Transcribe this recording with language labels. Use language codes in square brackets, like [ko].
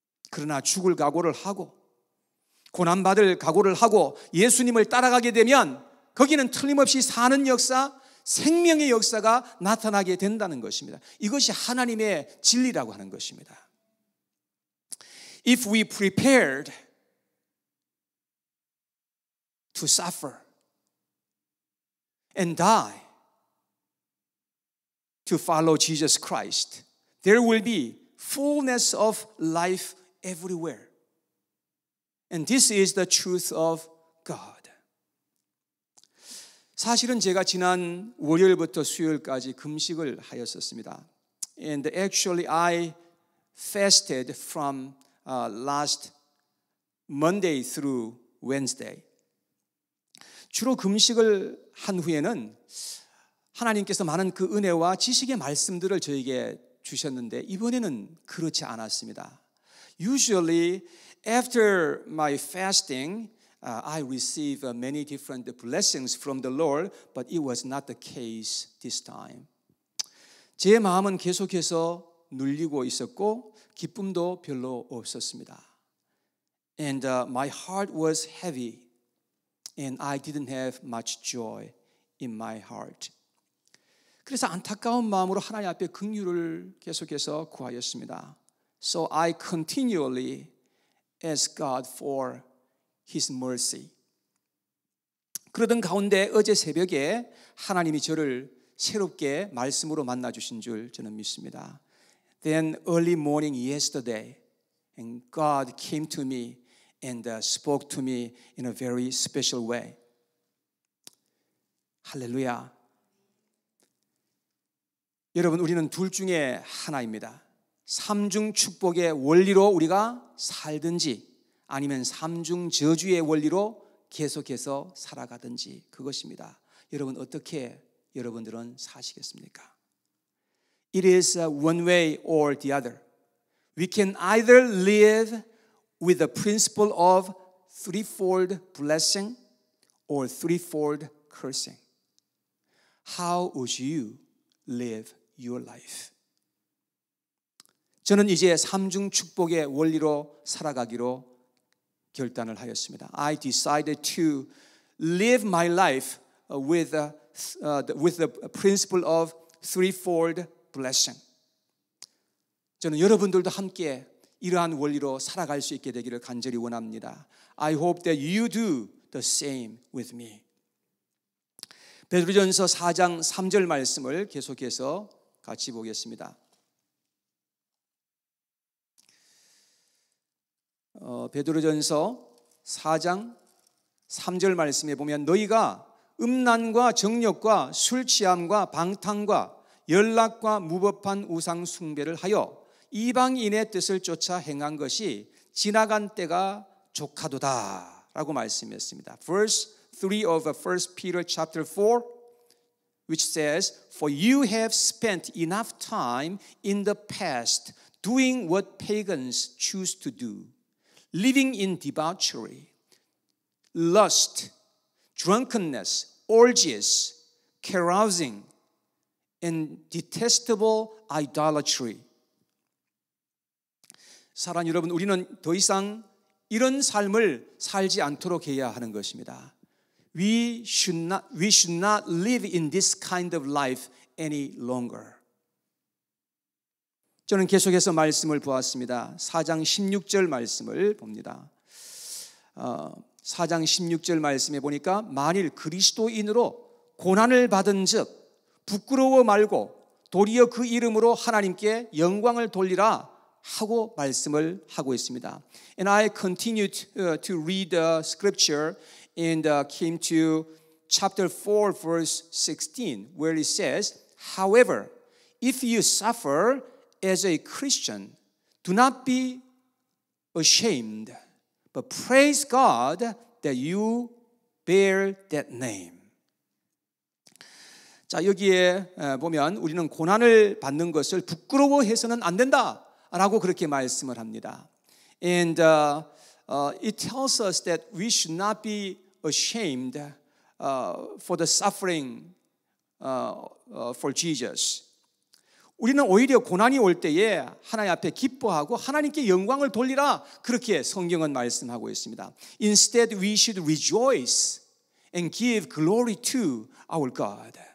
[ko] 그러나 죽을 각오를 하고 고난받을 각오를 하고 예수님을 따라가게 되면 거기는 틀림없이 사는 역사, 생명의 역사가 나타나게 된다는 것입니다. 이것이 하나님의 진리라고 하는 것입니다. [en] If we prepared to suffer and die to follow Jesus Christ, there will be fullness of life everywhere. And this is the truth of God. [ko] 사실은 제가 지난 월요일부터 수요일까지 금식을 하였었습니다. [en] And actually I fasted from last Monday through Wednesday. [ko] 주로 금식을 한 후에는 하나님께서 많은 그 은혜와 지식의 말씀들을 저에게 주셨는데 이번에는 그렇지 않았습니다. [en] Usually after my fasting, I receive many different blessings from the Lord, but it was not the case this time. [ko] 제 마음은 계속해서 눌리고 있었고 기쁨도 별로 없었습니다. [en] And my heart was heavy, and I didn't have much joy in my heart. [ko] 그래서 안타까운 마음으로 하나님 앞에 긍휼을 계속해서 구하였습니다. [en] So I continually ask God for His mercy. [ko] 그러던 가운데 어제 새벽에 하나님이 저를 새롭게 말씀으로 만나 주신 줄 저는 믿습니다. [en] Then early morning yesterday, and God came to me and spoke to me in a very special way. [ko] 할렐루야. 여러분, 우리는 둘 중에 하나입니다. 삼중 축복의 원리로 우리가 살든지 아니면 삼중 저주의 원리로 계속해서 살아가든지 그것입니다. 여러분, 어떻게 여러분들은 사시겠습니까? [en] It is one way or the other. We can either live with the principle of threefold blessing or threefold cursing. How would you live your life? [ko] 저는 이제 삼중 축복의 원리로 살아가기로 결단을 하였습니다. [en] I decided to live my life with the principle of threefold blessing. [ko] 저는 여러분들도 함께 이러한 원리로 살아갈 수 있게 되기를 간절히 원합니다. [en] I hope that you do the same with me. [ko] 베드로전서 4장 3절 말씀을 계속해서 같이 보겠습니다. 베드로전서 4장 3절 말씀에 보면 너희가 음란과 정욕과 술 취함과 방탕과 연락과 무법한 우상 숭배를 하여 이방인의 뜻을 쫓아 행한 것이 지나간 때가 족하도다 라고 말씀했습니다. [en] Verse 3 of 1 Peter chapter 4 which says, For you have spent enough time in the past doing what pagans choose to do, living in debauchery, lust, drunkenness, orgies, carousing, and detestable idolatry. [ko] 사랑 여러분, 우리는 더 이상 이런 삶을 살지 않도록 해야 하는 것입니다. [en] We should not live in this kind of life any longer. [ko] 저는 계속해서 말씀을 보았습니다. 4장 16절 말씀을 봅니다. 4장 16절 말씀에 보니까 만일 그리스도인으로 고난을 받은 즉 부끄러워 말고 도리어 그 이름으로 하나님께 영광을 돌리라 하고 말씀을 하고 있습니다. [en] And I continued to read the scripture and came to chapter 4 verse 16 where it says, However, if you suffer as a Christian, do not be ashamed, but praise God that you bear that name. [ko] 자, 여기에 보면 우리는 고난을 받는 것을 부끄러워해서는 안 된다라고 그렇게 말씀을 합니다. [en] And it tells us that we should not be ashamed for the suffering for Jesus. [ko] 우리는 오히려 고난이 올 때에 하나님 앞에 기뻐하고 하나님께 영광을 돌리라 그렇게 성경은 말씀하고 있습니다. [en] Instead, we should rejoice and give glory to our God.